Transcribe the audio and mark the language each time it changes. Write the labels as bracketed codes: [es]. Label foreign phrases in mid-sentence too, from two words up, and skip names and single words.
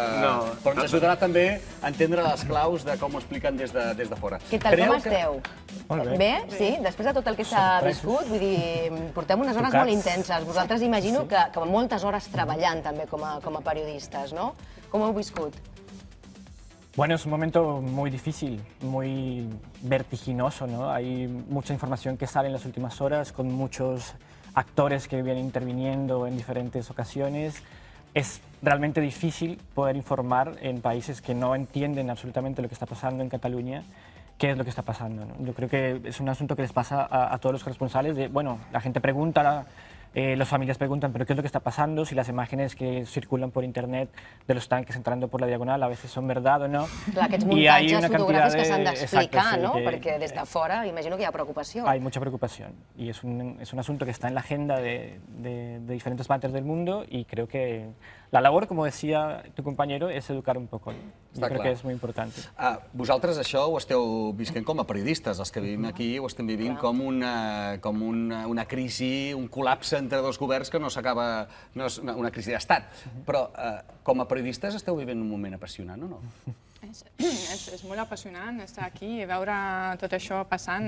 [ca] Però ens ajudarà també a entendre les claus de com ho expliquen des de fora. Què tal, com esteu? Molt bé. Bé, sí? Després de tot el que s'ha viscut, vull dir, portem unes hores molt intenses. Vosaltres imagino que moltes hores treballant també com a periodistes, no? Com ho heu viscut? [es] Bueno, es un momento muy difícil, muy vertiginoso, ¿no? Hay mucha información que sale en las últimas horas, con muchos actores que vienen interviniendo en diferentes ocasiones. Es realmente difícil poder informar en países que no entienden absolutamente lo que está pasando en Cataluña, qué es lo que está pasando, ¿no? Yo creo que es un asunto que les pasa a todos los corresponsales. Bueno, la gente pregunta, las familias preguntan, pero ¿qué es lo que está pasando? Si las imágenes que circulan por internet de los tanques entrando por la diagonal a veces son verdad o no. [ca] Clar, aquests muntatges fotogràfics que s'han d'explicar, no? Perquè des de fora imagino que hi ha preocupació. [es] Hay mucha preocupación y es un asunto que está en la agenda de diferentes partes del mundo y creo que la labor, como decía tu compañero, es educar un poco. Yo creo que es muy importante. [ca] Vosaltres això ho esteu visquent com a periodistes. Els que vivim aquí ho estem vivint com una crisi, un col·lapse entre dos governs que no s'acaba... No és una crisi d'estat. Però com a periodistes esteu vivint un moment apassionant, o no? És molt apassionant estar aquí i veure tot això passant.